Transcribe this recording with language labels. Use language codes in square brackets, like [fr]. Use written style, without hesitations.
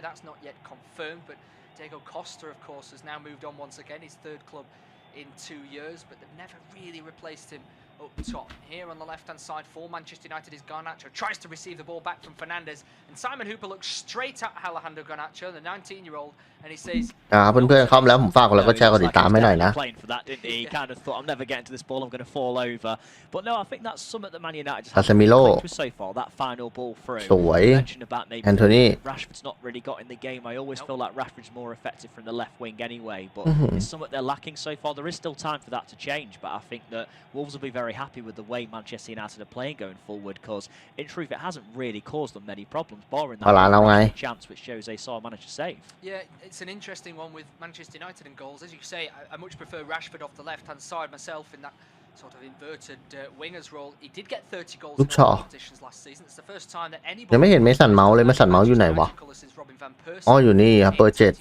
[en] That's not yet confirmed, but Diego Costa, of course, has now moved on once again. His third club in 2 years, but they've never really replaced him up top. Here on the left-hand side for Manchester United is Garnacho, tries to receive the ball back from Fernandes, and Simon Hooper looks straight at Alejandro Garnacho, the 19-year-old, and he says, [th] เพื่อนๆเข้ามาแล้วผมฝากกดไลค์กดแชร์กดติดตามให้หน่อยนะ [en] Playing for that, didn't he? He kind of thought, I'm never getting to this ball, I'm going to fall over. But no, I think that's something that Man United just haven't clicked with so far, that final ball through. [th] สวย [en] You mentioned about maybe Rashford's not really got in the game. I always feel like Rashford's more effective from the left wing anyway, but it's something they're lacking so far. There is still time for that to change, but I think that Wolves will be very happy with the way Manchester United are playing going forward, because in truth it hasn't really caused them many problems, barring that chance which Jose saw manage to save. Yeah, it's an interesting one with Manchester United and goals. As you say, I much prefer Rashford off the left-hand side myself in that sort of inverted winger's role. He did get 30 goals in all competitions last season. It's the first time that anybody [th] ยังไม่เห็นเมสันเมาส์เลยเมสันเมาส์อยู่ไหนวะอ๋ออยู่นี่ครับเบอร์ 7